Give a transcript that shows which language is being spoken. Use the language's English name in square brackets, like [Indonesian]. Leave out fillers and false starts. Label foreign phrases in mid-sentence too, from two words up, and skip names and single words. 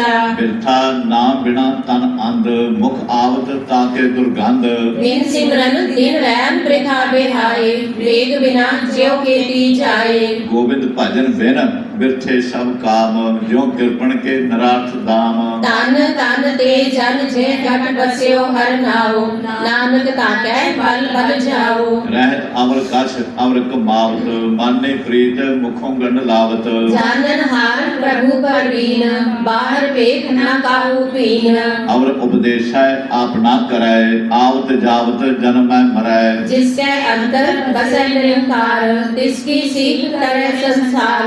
[Hindi] बिरथा नाम बिना तन अंध, मुख आवत ताके दुर्गंध। बिन सिमरन दिन रैन प्रथा बिहाए, वेग बिना ज्यो खेती जाए। गोविंद भजन बिन बिरथे सब काम, ज्यों कृपण के नरार्थ दाम। तन तन ते जन जे घट बस्यो हर नाओ, नानक ताकै बल बल जाओ। रहत अवर कछ अवर कमावत, माने प्रीत मुखों गंड लावत। जानन हार प्रभु परवीन, बाहर वेख न काहू पीन। अवर उपदेश है आप ना करे, आवत जावत जन्म मरै। जिसके अंतर बसै निरंकार, तिसकी सीख तरै संसार।